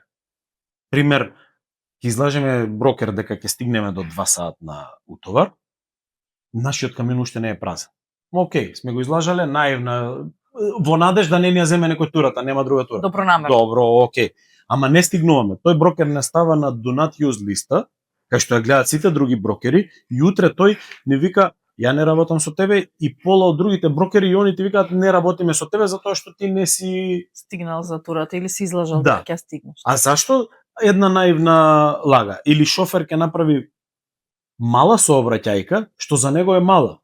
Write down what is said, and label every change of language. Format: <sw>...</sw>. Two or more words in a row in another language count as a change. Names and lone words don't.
<mk>Пример, ќе излажеме брокер дека ќе стигнеме до 2 сат на утовар, нашиот камион уште не е празен. Океј, сме го излажале наивна, во надеж да не ни ја земе некој турата, нема друга тура. Добронамерно. Добро, океј. Ама не стигнуваме. Тој брокер не става на</mk> <en>do not use</en> <mk>листа, кај што ја гледаат сите други брокери, и утре тој не вика ја не работам со тебе, и пола од другите брокери и они ти викаат не работиме со тебе затоа што ти не си стигнал за турата или си излажал да дека ќе стигнеш. А зашто една наивна лага? Или шофер ќе направи мала сообраќајка, што за него е мала.</mk>